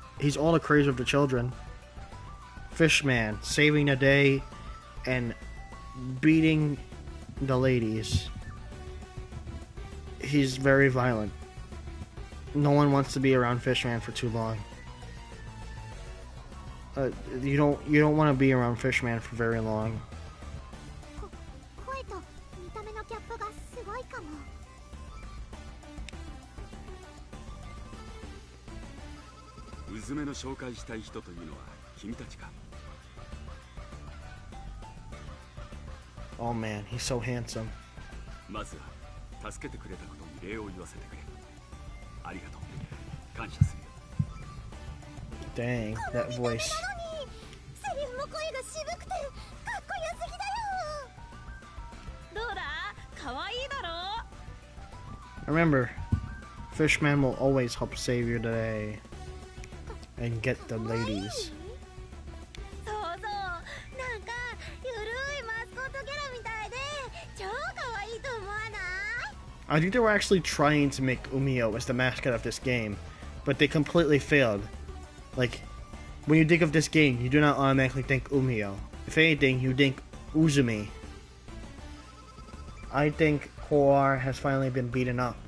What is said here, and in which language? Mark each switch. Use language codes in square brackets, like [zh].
[en] He's all the craze of the children. Fishman, saving the day and beating the ladies. He's very violent. No one wants to be around Fishman for too long. You don't want to be around Fishman for very long. [ja] 声と見た目のギャップがすごいかも。うずめの紹介したい人というのは君たちか。 [en] Oh man, he's so handsome. [ja] まずは助けてくれたことに礼を言わせてくれ。ありがとう。感謝するよ。 [en] Dang, that voice. [ja] セリフも声が渋くてかっこよすぎだよ。どうだ可愛いだろ [en] Remember, Fishman will always help save your day and get the ladies. [ja] そうそう、なんかゆるいマスコットキャラみたいで超可愛いと思わない？ [en] I think they were actually trying to make Umio as the mascot of this game, but they completely failed. Like, when you think of this game, you do not automatically think Umio. If anything, you think Uzumi. I think Hoar has finally been beaten up.